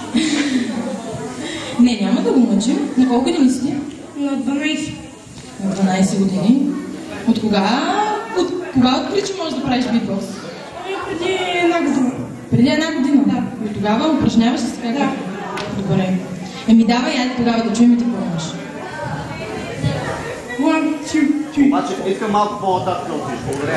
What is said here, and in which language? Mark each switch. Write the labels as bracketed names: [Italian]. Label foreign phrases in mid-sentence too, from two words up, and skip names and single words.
[Bulgarian] Не, няма да го мъчим. На колко години си? На 12. На 12 години. От кога откри, че можеш да правиш битбокс? Преди една година. Преди една година? Да. И тогава упражняваш ли се? Да. Добре. Еми давай, айде тогава да чуем и ти какво имаш. [English] One, two, three. [Bulgarian] Обаче искам малко по-нататък да отиш. Благодаря.